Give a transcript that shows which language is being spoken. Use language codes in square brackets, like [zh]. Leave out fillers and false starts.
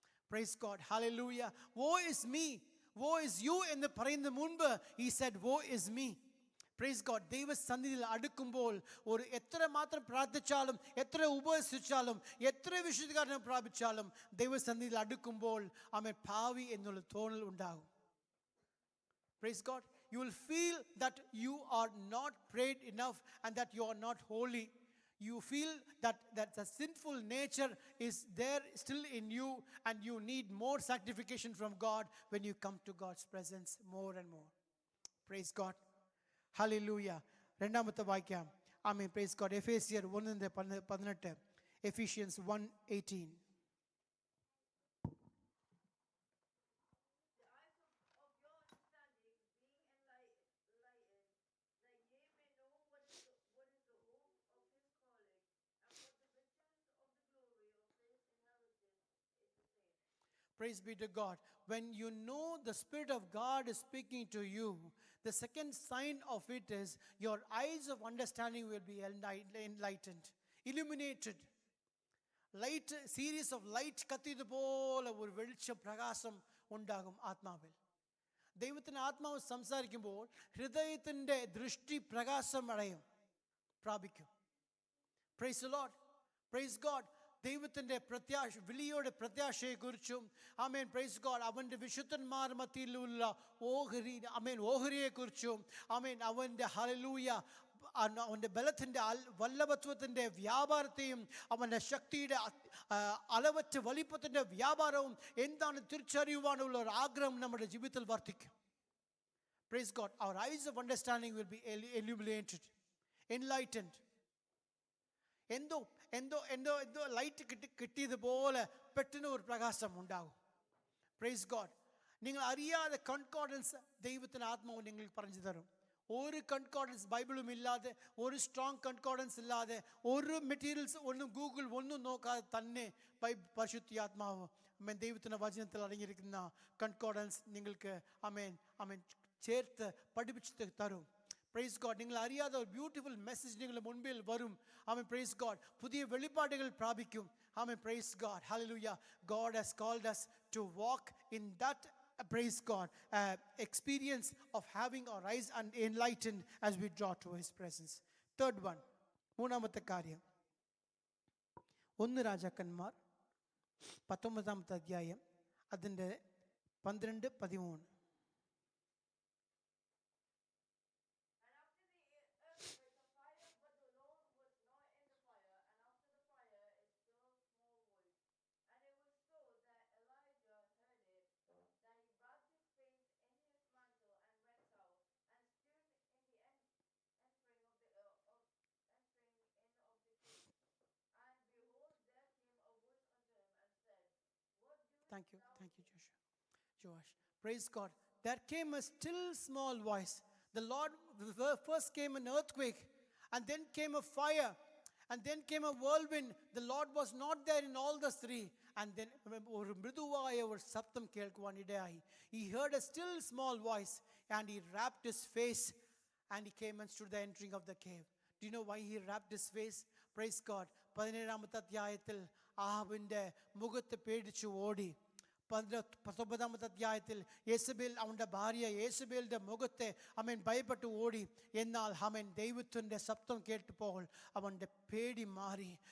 [en] Praise God, hallelujah. Woe is me, woe is you [ml] എന്ന് പറയുന്ന മുൻപ് [en] he said woe is me. Praise God. [ml] ദൈവസന്നിധിയിൽ അടുക്കുമ്പോൾ എത്രമാത്രം പ്രാർത്ഥിച്ചാലും, എത്ര ഉപവസിച്ചാലും, എത്ര വിശുദ്ധീകരണം പ്രാപിച്ചാലും, ദൈവസന്നിധിയിൽ അടുക്കുമ്പോൾ ഭാവി എന്നുള്ള തോന്നൽ ഉണ്ടാകും. [en] Praise God. You will feel that you are not prayed enough and that you are not holy. You feel that the sinful nature is there still in you and you need more sanctification from God when you come to God's presence more and more. Praise God. Hallelujah. [ml] രണ്ടാമത്തെ വാക്യം. [en] Amen. Praise God. എഫേസ്യർ 1:18. Ephesians 1:18. Praise be to God. When you know the Spirit of God is speaking to you, the second sign of it is your eyes of understanding will be enlightened, illuminated. Light, series of light [ml] കത്തിയതുപോലെ ഒരു വെളിച്ചം പ്രകാശം ഉണ്ടാകും ആത്മാവിൽ. ദൈവത്തിൻ്റെ ആത്മാവ് സംസാരിക്കുമ്പോൾ ഹൃദയത്തിൻ്റെ ദൃഷ്ടി പ്രകാശം പ്രാപിക്കും. [en] Praise the Lord. Praise God. [ml] ദൈവത്തിൻ്റെ വിളിയുടെ പ്രത്യാശയെക്കുറിച്ചും ആമേൻ [en] praise God [ml] അവൻ്റെ വിശുദ്ധന്മാർ മധ്യയിലുള്ള ഓഹരിയെക്കുറിച്ചും ആമേൻ അവൻ്റെ ഹല്ലേലൂയ അവൻ്റെ ബലത്തിൻ്റെ വല്ലഭത്വത്തിൻ്റെ വ്യാപാരത്തെയും അവൻ്റെ ശക്തിയുടെ അളവറ്റ വലിപ്പത്തിൻ്റെ വ്യാപാരവും എന്താണ് തിരിച്ചറിയുവാനുള്ള ഒരു ആഗ്രഹം നമ്മുടെ ജീവിതത്തിൽ വർദ്ധിക്കും. [en] Praise God. Our eyes of understanding will be illuminated, enlightened. [ml] എന്തോ ലൈറ്റ് കിട്ടിയതുപോലെ പെട്ടെന്ന് ഒരു പ്രകാശം ഉണ്ടാകും. [en] Praise God. [ml] നിങ്ങൾ അറിയാതെ കൺകോർഡൻസ് ദൈവത്തിൻ്റെ ആത്മാവ് നിങ്ങൾ പറഞ്ഞു തരും. ഒരു കൺകോർഡൻസ് ബൈബിളും ഇല്ലാതെ, ഒരു സ്ട്രോങ് കൺകോർഡൻസ് ഇല്ലാതെ, ഒരു മെറ്റീരിയൽസ് ഒന്നും ഗൂഗിൾ ഒന്നും നോക്കാതെ തന്നെ പരിശുദ്ധാത്മാവ് ദൈവത്തിൻ്റെ വചനത്തിൽ അടങ്ങിയിരിക്കുന്ന കൺകോർഡൻസ് നിങ്ങൾക്ക് ചേർത്ത് പഠിപ്പിച്ച് തരും. [en] Praise God. [ml] നിങ്ങൾ അറിയാതെ ഒരു ബ്യൂട്ടിഫുൾ മെസ്സേജ് നിങ്ങളുടെ മുൻപിൽ വരും. [en] Praise God. [ml] പുതിയ വെളിപ്പാടുകൾ പ്രാപിക്കും. Praise God. Hallelujah. [en] God has called us to walk in that, praise God, experience of having our eyes enlightened as we draw to His presence. Third one, [ml] മൂന്നാമത്തെ കാര്യം, 1 രാജാക്കന്മാർ 19 അധ്യായം അതിൻ്റെ 12-13. [en] Thank you, Josh. Praise God. There came a still small voice. The Lord first came an earthquake, and then came a fire, and then came a whirlwind. The Lord was not there in all the three. [ml] And then ഒരു മൃദുവായ ഒരു ശബ്ദം കേൾക്കുവാൻ ഇടയായി. [en] He heard a still small voice, and he wrapped his face, and he came and stood the entering of the cave. Do you know why he wrapped his face? Praise God. [ml] 17 അധ്യായത്തിൽ ആഹാബിൻ്റെ മുഖത്ത് പേടിച്ചു ഓടി. 19 അധ്യായത്തിൽ യേസബേൽ അവൻ്റെ ഭാര്യ യേസബേലിൻ്റെ മുഖത്തെ ഭയപ്പെട്ടു ഓടി. എന്നാൽ ദൈവത്തിൻ്റെ ശബ്ദം കേട്ടപ്പോൾ അവൻ്റെ പേടി മാറി.